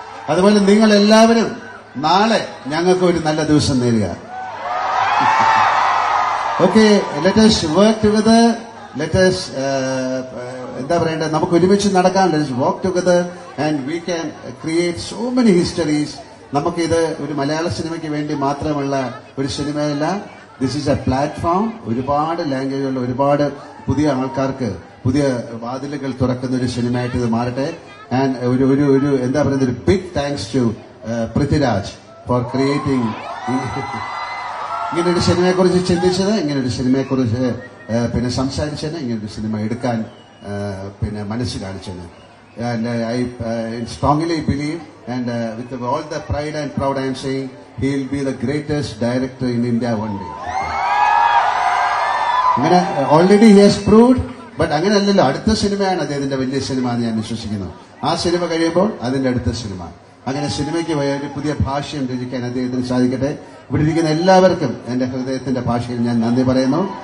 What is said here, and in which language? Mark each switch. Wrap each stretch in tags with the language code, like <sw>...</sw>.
<ml>അതുപോലെ നിങ്ങൾ എല്ലാവരും നാളെ ഞങ്ങൾക്ക് ഒരു നല്ല ദിവസം നേരുക.</ml> <en>Okay, let us work together. Let us</en> <ml>എന്താ പറയേണ്ടത്, നമുക്ക് ഒരുമിച്ച് നടക്കാം.</ml> <en>Let us walk together and we can create so many histories.</en> <ml>നമുക്കിത് ഒരു മലയാള സിനിമയ്ക്ക് വേണ്ടി മാത്രമുള്ള ഒരു സിനിമയല്ല.</ml> <en>This is a platform.</en> <ml>ഒരുപാട് ലാംഗ്വേജുള്ള ഒരുപാട് പുതിയ ആൾക്കാർക്ക് പുതിയ വാതിലുകൾ തുറക്കുന്ന ഒരു സിനിമയായിട്ട് ഇത് മാറട്ടെ. ആൻഡ് ഒരു എന്താ പറയുന്നത്, ഒരു</ml> <en>big thanks to</en> <ml>Prithviraj</ml> <en>for creating</en> <ml>ഇങ്ങനൊരു സിനിമയെക്കുറിച്ച് ചിന്തിച്ചത്, ഇങ്ങനൊരു സിനിമയെക്കുറിച്ച് പിന്നെ സംസാരിച്ചത്, ഇങ്ങനൊരു സിനിമ എടുക്കാൻ പിന്നെ മനസ്സ് കാണിച്ചത്.</ml> <en>And I strongly believe, and with all the pride and proud I am saying, he will be the greatest director in India one day.</en> <ml>അങ്ങനെ</ml> <en>already he has proved, but</en> <ml>അങ്ങനെയല്ലല്ലോ, അടുത്ത സിനിമയാണ് അദ്ദേഹത്തിന്റെ വലിയ സിനിമ എന്ന് ഞാൻ വിശ്വസിക്കുന്നു. ആ സിനിമ കഴിയുമ്പോൾ അതിന്റെ അടുത്ത സിനിമ, അങ്ങനെ സിനിമയ്ക്ക് ഒരു പുതിയ ഭാഷ്യം രചിക്കാൻ അദ്ദേഹത്തിന് സാധിക്കട്ടെ. ഇവിടെ ഇരിക്കുന്ന എല്ലാവർക്കും എന്റെ ഹൃദയത്തിന്റെ ഭാഷയിൽ ഞാൻ നന്ദി പറയുന്നു.</ml>